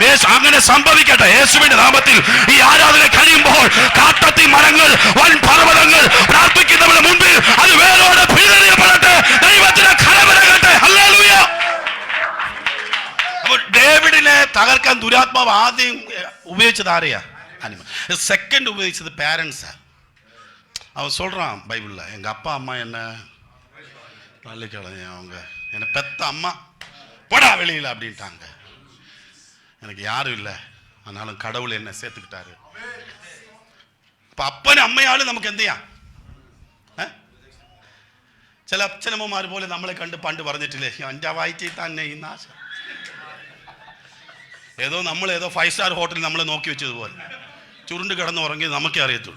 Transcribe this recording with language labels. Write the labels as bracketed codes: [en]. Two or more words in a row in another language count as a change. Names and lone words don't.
[ml] അങ്ങനെ സംഭവിക്കട്ടെ യേശുവിന്റെ നാമത്തിൽ. ഈ ആരാധന കഴിയുമ്പോൾ കാട്ടത്തി മരങ്ങൾ, വൻ പർവ്വതങ്ങൾ പ്രാർത്ഥിക്കുന്നവരുടെ മുൻപിൽ അത് വേരോടെ പിഴുതെറിയപ്പെടട്ടെ. ദൈവത്തിന്റെ കരവരകട്ടെ. ഹല്ലേലൂയ. അപ്പോൾ ഡേവിഡിനെ തകർക്കാൻ ദുരാത്മാവ് ആദ്യം ഉപയോഗിച്ചത് ആരെയാ? സെക്കൻഡ് ഉപയോഗിച്ചത് പേരൻസാ. [ta] அவன் சொல்றான் பைபிள்ல, எங்க அப்பா அம்மா என்ன பள்ளிக்கிழமை அவங்க என்னை பெத்த அம்மா போடா வெளியில் அப்படின்ட்டாங்க. எனக்கு யாரும் இல்லை, ஆனாலும் கடவுள் என்னை சேர்த்துக்கிட்டாரு. [ml] അപ്പം അപ്പനും അമ്മയാളും നമുക്ക് എന്ത് ചെയ്യാം? ചില അച്ഛനമ്മമാർ പോലെ നമ്മളെ കണ്ട് പണ്ട് പറഞ്ഞിട്ടില്ലേ, എൻ്റെ വായിച്ചേ തന്നെ ഈ നാശം. നമ്മളേതോ 5 സ്റ്റാർ ഹോട്ടലിൽ നമ്മളെ നോക്കി വെച്ചതുപോലെ ചുരുണ്ട് കിടന്ന് ഉറങ്ങി നമുക്കേ അറിയത്തുള്ളൂ.